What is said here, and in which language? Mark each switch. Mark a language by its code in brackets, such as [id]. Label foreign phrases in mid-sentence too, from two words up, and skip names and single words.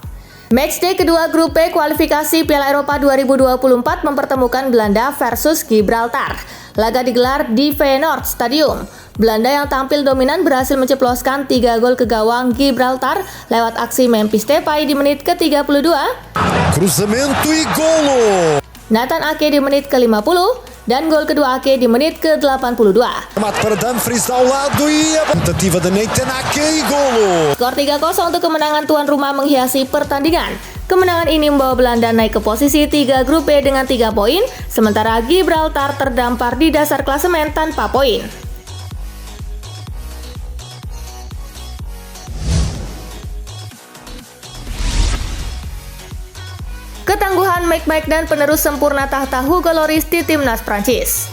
[id] Matchday kedua grup B kualifikasi Piala Eropa 2024 mempertemukan Belanda versus Gibraltar. Laga digelar di Feyenoord Stadium. Belanda yang tampil dominan berhasil menceploskan 3 gol ke gawang Gibraltar lewat aksi Memphis Depay di menit ke-32. [pt] Cruzamento e golo. [id] Nathan Ake di menit ke-50 dan gol kedua Ake di menit ke-82. [pt] Para Dumfries ao lado e a tentativa de Nathan Ake e golo. [id] Skor 3-0 untuk kemenangan tuan rumah menghiasi pertandingan. Kemenangan ini membawa Belanda naik ke posisi 3 grup B dengan 3 poin, sementara Gibraltar terdampar di dasar klasemen tanpa poin. Ketangguhan McMahon penerus sempurna tahta Hugo Lloris di timnas Prancis.